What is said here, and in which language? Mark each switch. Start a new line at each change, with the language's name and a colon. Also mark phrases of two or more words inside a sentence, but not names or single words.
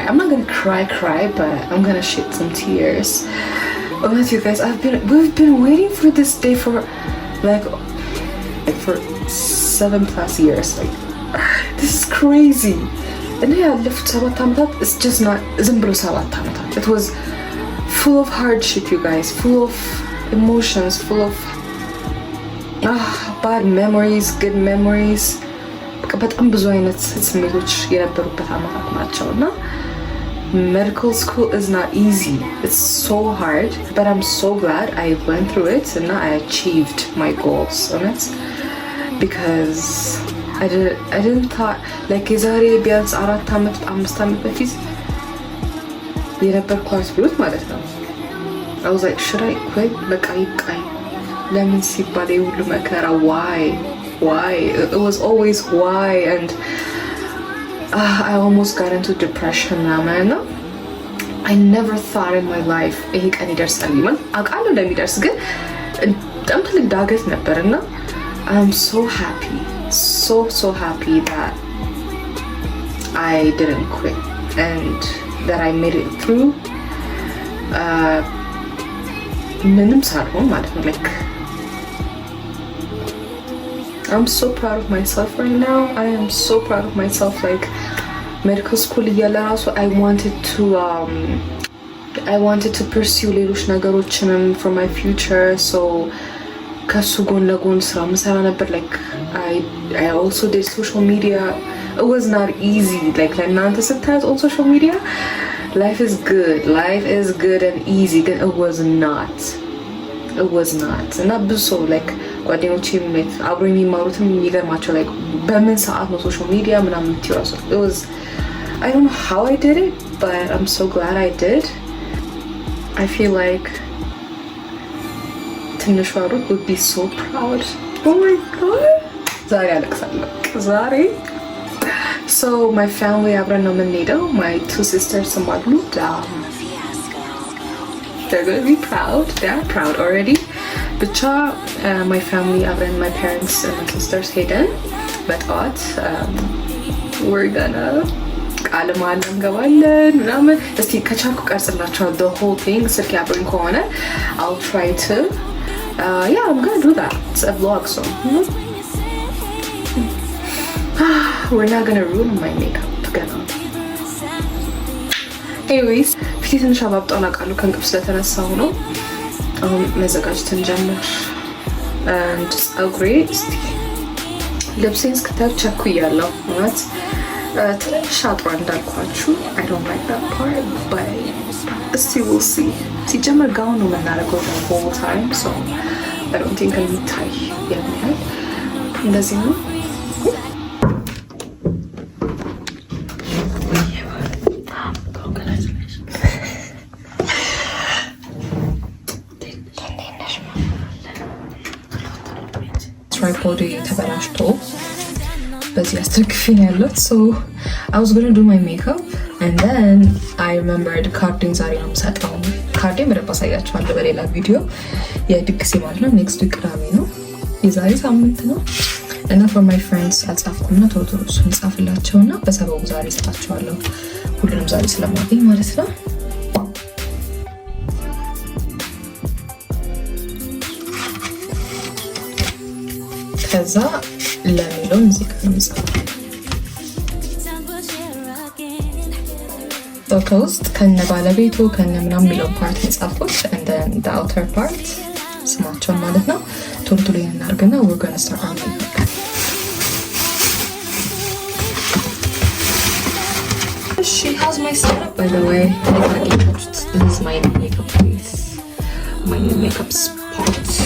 English: I'm not gonna cry, but I'm gonna shed some tears. Honestly, you guys, we've been waiting for this day for for 7+ years. Like, this is crazy. And yeah, left 7 ዓመታት, it's just not
Amharic: ዝም ብሎ 7 ዓመታት.
English: It was full of hardship, you guys, full of emotions, full of bad memories, good memories.
Amharic: በጣም ብዙ አይነት ስሜቶች የነበሩበት ዓመታት ናቸው እና
English: medical school is not easy. It's so hard, but I'm so glad I went through it and I achieved my goals on it, because I didn't thought like
Amharic: የዛሬ ቢያንስ 4 ዓመት 5 ዓመት በፊት የነበርኳት ብሎት ማለት ነው።
English: I was like, should I quit?
Amharic: በቃ ይቃኝ ለምን ሲባል የሁሉ መከራ why?
English: It was always why, and I almost got into depression now. I never thought in my life
Amharic: ይሄ ቀን ይደርሳል ይማል አውቃለሁ እንደሚደርስ ግን በጣም ትልቅ ዳገት ነበርና
English: I'm so happy that I didn't quit and that I made it through.
Amharic: ምንም ሳልሆን ማለት ነው።
English: Like, I'm so proud of myself right now. I am so proud of myself. Like, medical school
Amharic: እያለ ራሱ
English: I wanted to pursue
Amharic: ሌሎች ነገሮችንም
English: for my future.
Amharic: So ከሱ ጎን ለጎን ስራ ምሰራ ነበር።
English: Like, I also did social media. It was not easy. Like,
Amharic: ለእናንተ ስታዩት
English: on social media life is good and easy, but it was not.
Amharic: እና ብዙ ሰው like ጓደኞቼም like አብሮ የሚማሩትም የሚገርማቸው like በምን ሰዓት ነው
English: social media
Amharic: ምናምን ትይራሱ.
English: It was, I don't know how I did it, but I'm so glad I did. I feel like
Amharic: ትንሿ ሩት
English: would be so proud. Oh my god,
Amharic: ዛሬ አለቅሳለሁ ዛሬ።
English: So my family
Amharic: አብረን ነው የምንሄደው.
English: My 2 sisters አሉ. They're gonna be proud. They're proud already. ብቻ my family አብረን, my parents and my sisters
Amharic: ሄደን በጠዋት
English: we're gonna
Amharic: ቃል መሃላ እንገባለን ምናምን። እስቲ ከቻልኩ ቀርጽላችኋለሁ
English: the whole thing
Amharic: ስልክ አብረን ከሆነ
English: I'll try to yeah, I'm gonna do that. It's a vlog, so we're not gonna ruin my makeup together. Anyways,
Amharic: ፊቴ ትንሽ አባብጧል አውቃለሁ ከእንቅልፍ ስለተነሳሁ ነው። አሁን መዘጋጀት እንጀምር። and ፀጉሬ እስቲ ልብሴን እስክታዩ ቸኩያለሁ ማለት ትንሽ አጥሯ እንዳልኳችሁ
English: I don't like that part, but
Amharic: እስቲ
English: we'll see.
Amharic: ሲጀመር ጋውን ነው የምናደርገው
English: the whole time, so I don't think
Amharic: የሚታይ የሚያል እንደዚህ ነው። ትራይፖድ ተበላሽቶ በዚህ አስተክፊን ያለው
English: so I was gonna do my makeup and then I
Amharic: remembered ካርዴን ዛሬ ነው የምሰጠው። ካርዴን በደንብ አሳያችኋለሁ በሌላ ቪዲዮ። የድግሴ ማለት ነው
English: next week
Amharic: ቅዳሜ ነው፣ የዛሬ ሳምንት ነው። እና
English: for my friends
Amharic: አልጻፍኩምና ቶሎ እሱን ጻፍላቸውና በሰበቡ ዛሬ እሰጣቸዋለሁ። ሁሉንም ዛሬ ስለማገኝ ማለት ነው። ከዛ ለሚለው ሙዚቃ እንጻፍ ከውስጥ ከነ ባለቤቱ ከነ ምናምን የሚለው ፓርት የጻፍኩት
English: and then the outer part
Amharic: ስማቸው ማለት ነው። ቶሎ ቶሎ እናርገና ወገን ሰራን።
English: She has my setup, by the way. This is my makeup place, my makeup spot.